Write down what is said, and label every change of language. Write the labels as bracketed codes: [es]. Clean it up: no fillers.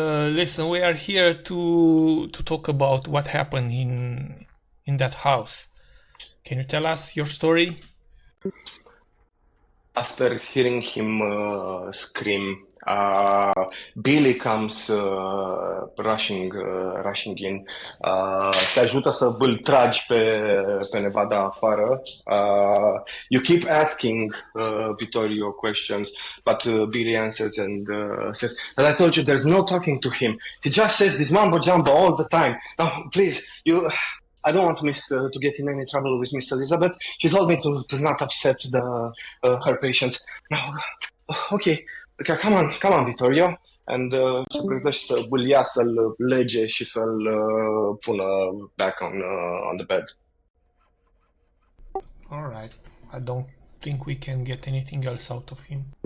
[en] Listen, we are here to talk about what happened in that house. Can you tell us your story? After hearing him scream, Billy comes rushing in. [ro] Te ajută să îl tragi pe Nevada afară. [en] You keep asking Vittorio questions, but Billy answers and says, "As I told you, there's no talking to him. He just says this mumbo jumbo all the time. Now, please, I don't want to get in any trouble with Miss Elizabeth. She told me to not upset her patients. Now, okay, come on, Vittorio." [ro] And se pregătește să îl ia, să-l lege și să-l pună [en] back on the bed. All right. I don't think we can get anything else out of him.